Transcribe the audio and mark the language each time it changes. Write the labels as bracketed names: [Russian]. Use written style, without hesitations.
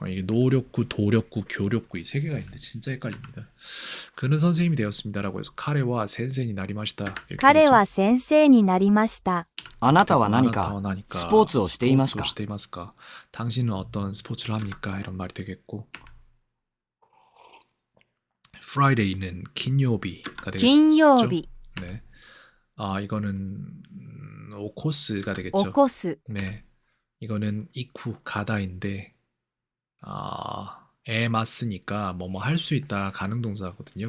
[Korean] 이게 노력구, 도력구, 교력구 이 세 개가 있는데 진짜 헷갈립니다. 그는 선생님이 되었습니다라고 해서 [Japanese] 카레와 센세니 나리마시다. 彼は先生になりました。あなたは何 나니까 かスポーツをしていますか [Korean] 스포츠를 [Japanese] していますか? [Korean] 당신은 어떤 스포츠를 합니까? 이런 말이 되겠고 Friday는金曜日가 되겠죠. [Japanese] 金曜日、 [Korean] 네. 아, 이거는 오코스가 [Japanese] 起 [Korean] 되겠죠. [Japanese] こす、 [Korean] 네. 이거는 이쿠 가다인데 에마스니까 뭐뭐 할 수 있다 가능 동사거든요.